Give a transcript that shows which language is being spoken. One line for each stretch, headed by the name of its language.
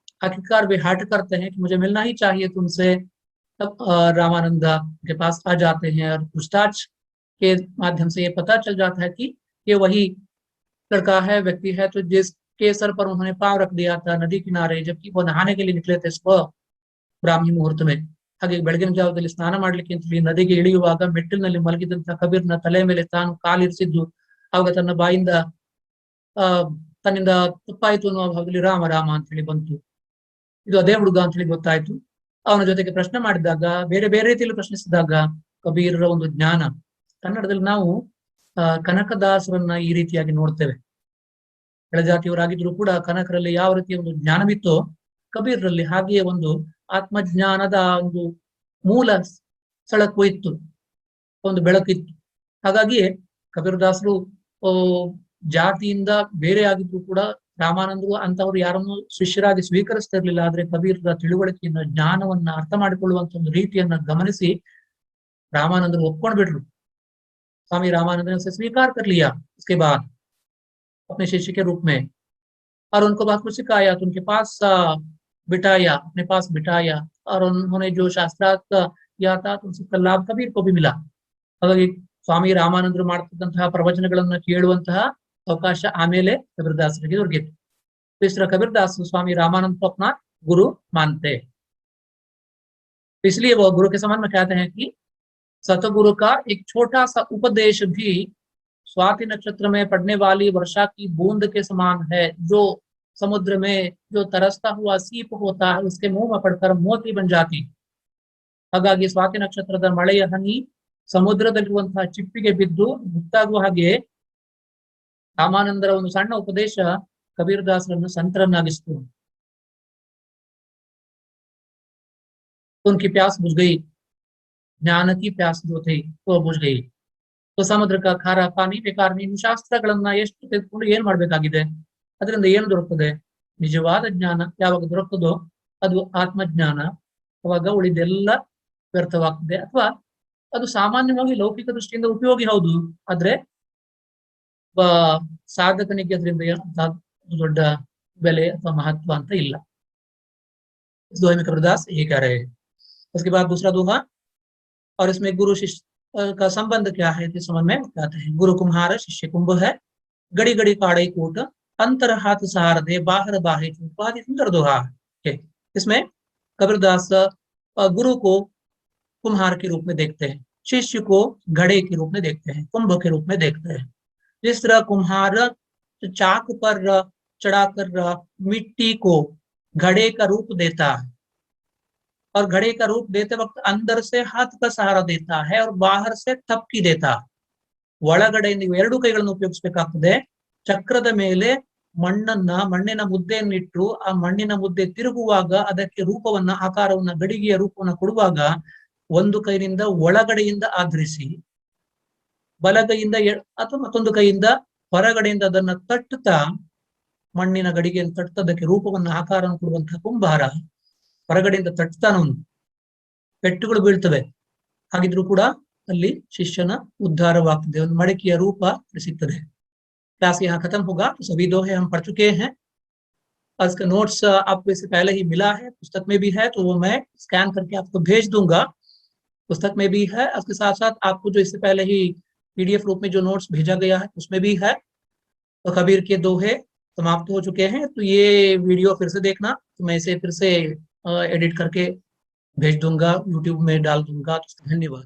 Hindi: आखिरकार वे हट करते हैं कि मुझे मिलना ही चाहिए तुमसे। तब रामानंद के पास आ जाते हैं और पूछताछ के माध्यम से ये पता चल जाता है कि ये वही लड़का है, व्यक्ति है, तो जिसके सर पर उन्होंने पांव रख दिया था नदी किनारे, जबकि वो नहाने के लिए निकले थे स्व ब्राह्मी मुहूर्त में।
Kannada: ಹಾಗೆ ಬೆಳಗಿನ ಜಾವದಲ್ಲಿ ಸ್ನಾನ ಮಾಡ್ಲಿಕ್ಕೆ ಅಂತ ಹೇಳಿ ನದಿಗೆ ಇಳಿಯುವಾಗ ಮೆಟ್ಟಿಲಿನಲ್ಲಿ ಮಲಗಿದಂತಹ ಕಬೀರ್ನ ತಲೆ ಮೇಲೆ ತಾನು ಕಾಲಿರಿಸಿದ್ದು ಆವಾಗ ತನ್ನ ಬಾಯಿಂದ ತನ್ನಿಂದ ತಪ್ಪಾಯ್ತು ಅನ್ನುವ ಭಾಗದಲ್ಲಿ ರಾಮ ರಾಮ ಅಂತ ಹೇಳಿ ಬಂತು। ಇದು ಅದೇ ಹುಡುಗ ಅಂತ ಹೇಳಿ ಗೊತ್ತಾಯ್ತು। ಅವನ ಜೊತೆಗೆ ಪ್ರಶ್ನೆ ಮಾಡಿದಾಗ, ಬೇರೆ ಬೇರೆ ರೀತಿಯಲ್ಲಿ ಪ್ರಶ್ನಿಸಿದಾಗ ಕಬೀರರ ಒಂದು ಜ್ಞಾನ, ಕನ್ನಡದಲ್ಲಿ ನಾವು ಕನಕದಾಸರನ್ನ ಈ ರೀತಿಯಾಗಿ ನೋಡ್ತೇವೆ। ಕೆಳಜಾತಿಯವರಾಗಿದ್ರು ಕೂಡ ಕನಕರಲ್ಲಿ ಯಾವ ರೀತಿಯ ಒಂದು ಜ್ಞಾನವಿತ್ತೋ ಕಬೀರರಲ್ಲಿ ಹಾಗೆಯೇ ಒಂದು ಆತ್ಮಜ್ಞಾನದ ಒಂದು ಮೂಲ ಸಳಕು ಇತ್ತು, ಒಂದು ಬೆಳಕಿತ್ತು। ಹಾಗಾಗಿಯೇ ಕಬೀರದಾಸರು ಜಾತಿಯಿಂದ ಬೇರೆ ಆಗಿದ್ರು ಕೂಡ ರಾಮಾನಂದರು ಅಂತವರು ಯಾರನ್ನು ಶಿಷ್ಯರಾಗಿ ಸ್ವೀಕರಿಸ್ತಾ ಇರ್ಲಿಲ್ಲ। ಆದ್ರೆ ಕಬೀರರ ತಿಳುವಳಿಕೆಯನ್ನ, ಜ್ಞಾನವನ್ನ ಅರ್ಥ ಮಾಡಿಕೊಳ್ಳುವಂತ ಒಂದು ರೀತಿಯನ್ನ ಗಮನಿಸಿ रामानंद ಒಪ್ಕೊಂಡು ಬಿಟ್ರು।
Hindi: स्वामी रामानंद ने उसे स्वीकार कर लिया उसके बाद अपने शिष्य के रूप में और उनको बहुत कुछ सिखाया, तो उनके पास बिठाया, अपने पास बिठाया और उन्होंने जो शास्त्रार्थ किया था तो उसका लाभ कबीर को भी मिला।
Kannada: ಹಾಗಾಗಿ ಸ್ವಾಮಿ ರಾಮಾನಂದರು ಮಾಡ್ತಿದ್ದಂತಹ ಪ್ರವಚನಗಳನ್ನು ಕೇಳುವಂತಹ ಅವಕಾಶ ಆಮೇಲೆ ಕಬೀರದಾಸರಿಗೆ ದೊರಕಿತು।
Hindi: इस तरह कबीरदास स्वामी रामानंद को अपना गुरु मानते, इसलिए वो गुरु के समान में कहते हैं कि सतगुरु का एक छोटा सा उपदेश भी स्वाति नक्षत्र में पड़ने वाली वर्षा की बूंद के समान है, जो समुद्र में जो तरसता हुआ सीप होता है उसके मुंह में पड़कर मोती बन जाती।
Kannada: ಹಾಗಾಗಿ ಸ್ವಾತಿ ನಕ್ಷತ್ರದ ಮಳೆಯ ಹನಿ ಸಮುದ್ರದಲ್ಲಿರುವಂತಹ ಚಿಪ್ಪಿಗೆ ಬಿದ್ದು ಮುಕ್ತಾಗುವ ಹಾಗೆ ರಾಮಾನಂದರ ಒಂದು ಸಣ್ಣ ಉಪದೇಶ ಕಬೀರದಾಸರನ್ನು ಸಂತರನ್ನಾಗಿಸಿತು।
Hindi: उनकी प्यास बुझ गई, ज्ञान की प्यास जो थी वो बुझ गई। तो ಸಮುದ್ರ का ಖಾರ ಪಾನಿ
Kannada: ಬೇಕಾದ ನೀನು ಶಾಸ್ತ್ರಗಳನ್ನ ಎಷ್ಟು ತೆಗೆದುಕೊಂಡು ಏನ್ ಮಾಡ್ಬೇಕಾಗಿದೆ, ಅದರಿಂದ ಏನು ದೊರಕುತ್ತದೆ? ನಿಜವಾದ ಜ್ಞಾನ ಯಾವಾಗ ದೊರಕುತ್ತದೋ ಅದು ಆತ್ಮಜ್ಞಾನ, ಅವಾಗ ಉಳಿದೆಲ್ಲ ವ್ಯರ್ಥವಾಗ್ತದೆ। ಅಥವಾ ಅದು ಸಾಮಾನ್ಯವಾಗಿ ಲೌಕಿಕ ದೃಷ್ಟಿಯಿಂದ ಉಪಯೋಗಿ ಹೌದು, ಆದ್ರೆ ಸಾಧಕನಿಗೆ ಅದರಿಂದ ದೊಡ್ಡ ಬೆಲೆ ಅಥವಾ ಮಹತ್ವ ಅಂತ ಇಲ್ಲ।
Hindi: इस दोहे में कबीरदास ये कह रहे हैं। उसके बाद दूसरा दोहा, और इसमें गुरु शिष्य का संबंध क्या है इस समझ में कहते हैं। गुरु कुम्हार शिष्य कुंभ है, गड़ी गड़ी काड़े कोट, अंतर हाथ सहार दे बाहर बाहे चूट। बहुत ही सुंदर दोहा है। इसमें कबीरदास गुरु को कुम्हार के रूप में देखते हैं, शिष्य को घड़े के रूप में देखते हैं, कुंभ के रूप में देखते हैं। जिस तरह कुम्हार चाक पर चढ़ाकर मिट्टी को घड़े का रूप देता है और घड़े का रूप देते वक्त अंदर से हाथ का सहारा देता है और बाहर से थपकी देता है।
Kannada: ಒಳಗಡೆಯಿಂದ ಎರಡು ಕೈಗಳನ್ನು ಉಪಯೋಗಿಸಬೇಕಾಗ್ತದೆ। ಚಕ್ರದ ಮೇಲೆ ಮಣ್ಣಿನ ಮುದ್ದೆಯನ್ನಿಟ್ಟು ಆ ಮಣ್ಣಿನ ಮುದ್ದೆ ತಿರುಗುವಾಗ ಅದಕ್ಕೆ ರೂಪವನ್ನ, ಆಕಾರವನ್ನ, ಗಡಿಗೆಯ ರೂಪವನ್ನ ಕೊಡುವಾಗ ಒಂದು ಕೈಯಿಂದ ಒಳಗಡೆಯಿಂದ ಆಧರಿಸಿ ಬಲಗೈಯಿಂದ ಅಥವಾ ಮತ್ತೊಂದು ಕೈಯಿಂದ ಹೊರಗಡೆಯಿಂದ ಅದನ್ನ ತಟ್ಟುತ್ತಾ ಮಣ್ಣಿನ ಗಡಿಗೆಯನ್ನು ತಟ್ಟದಕ್ಕೆ ರೂಪವನ್ನ, ಆಕಾರವನ್ನು ಕೊಡುವಂತಹ ಕುಂಬಾರ ಹೊರಗಡೆಯಿಂದ ತಟ್ತಾನವನು, ಪೆಟ್ಟುಗಳು ಬೀಳ್ತವೆ, ಹಾಗಿದ್ರು ಕೂಡ ಅಲ್ಲಿ ಶಿಷ್ಯನ ಉದ್ಧಾರವಾಗ್ತದೆ, ಒಂದು ಮಡಕೆಯ ರೂಪ ಸಿಗ್ತದೆ।
Hindi: क्लास यहाँ खत्म होगा, तो सभी दोहे हम पढ़ चुके हैं। इसका नोट्स आपको इससे पहले ही मिला है, पुस्तक में भी है, तो वो मैं स्कैन करके आपको भेज दूंगा। पुस्तक में भी है, उसके साथ साथ आपको जो इससे पहले ही पीडीएफ रूप में जो नोट्स भेजा गया है उसमें भी है। तो कबीर के दोहे समाप्त हो चुके हैं, तो ये वीडियो फिर से देखना, तो मैं इसे फिर से एडिट करके भेज दूंगा, यूट्यूब में डाल दूंगा। तो धन्यवाद।